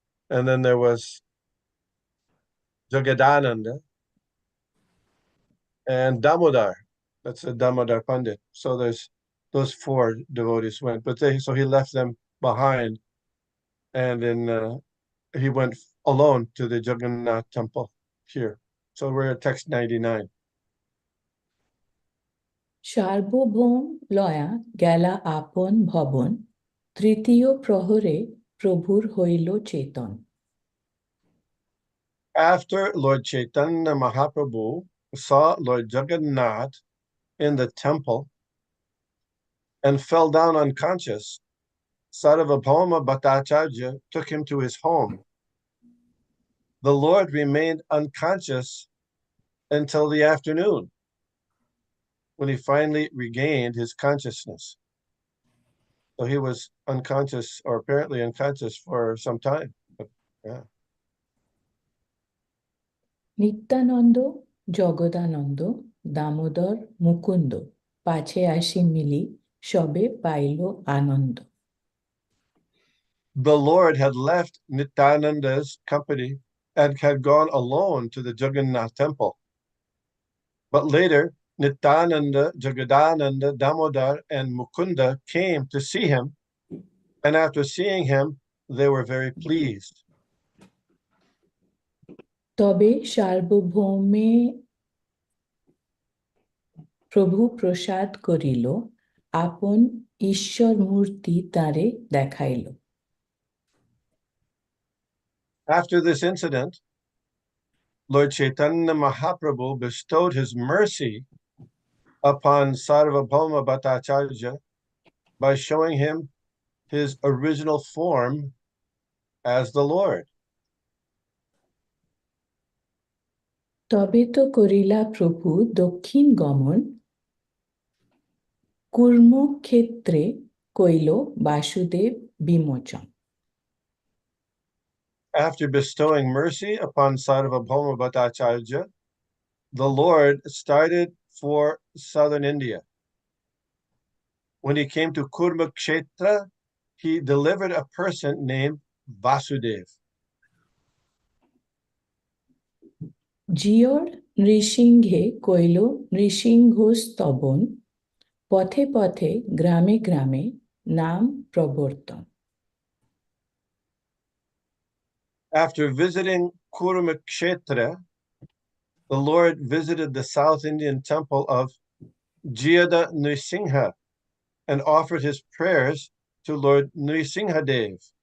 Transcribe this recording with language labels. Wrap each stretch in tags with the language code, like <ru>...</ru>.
<en>And then there was Jagadananda and Damodar. That's a Damodar Pandit. So there's those four devotees went, but so he left them behind, and then he went alone to the Jagannath temple here. So we're at text 99.</en> <bn>সার্বভৌম লয়া গেলা আপন ভবন, তৃতীয় প্রহরে প্রভুর হইল চেতন।</bn> <en>After Lord Chaitanya Mahaprabhu saw Lord Jagannath in the temple and fell down unconscious, Sarvabhauma Bhattacharya took him to his home. The Lord remained unconscious until the afternoon, when he finally regained his consciousness. So he was unconscious, or apparently unconscious, for some time. But, yeah.</en> <bn>Nityananda, Jagadananda, Damodar, Mukunda, পাছে আসি মিলি, সবে pile Ananda.</bn> <en>The Lord had left Nityananda's company and had gone alone to the Jagannath temple. But later, Nityananda, Jagadananda, Damodar, and Mukunda came to see him, and after seeing him, they were very pleased.</en> <bn>তবে সার্বভৌমে প্রভু প্রসাদ করিল, আপন ঈশ্বর মূর্তি তারে দেখাইল।</bn> <en>After this incident, Lord Chaitanya Mahaprabhu bestowed his mercy upon Sarvabhauma Bhattacharya by showing him his original form as the Lord.</en> <bn>তবে তো করিলা প্রভু দক্ষিণ গমন, কূর্মক্ষেত্রে কইল Basudeb বিমোচন।</bn> <en>After bestowing mercy upon Sarvabhauma Bhattacharya, the Lord started for southern India. When he came to Kurmakshetra, he delivered a person named Vasudev.</en> <bn>জিয়র নৃসিংহে কইল নৃসিংহ স্তবন, পথে পথে গ্রামে গ্রামে নাম প্রবর্তন।</bn> <en>After visiting Kurmakshetra, the Lord visited the South Indian temple of Jiyada Nrisingha and offered his prayers to Lord Nrisinghadev.</en>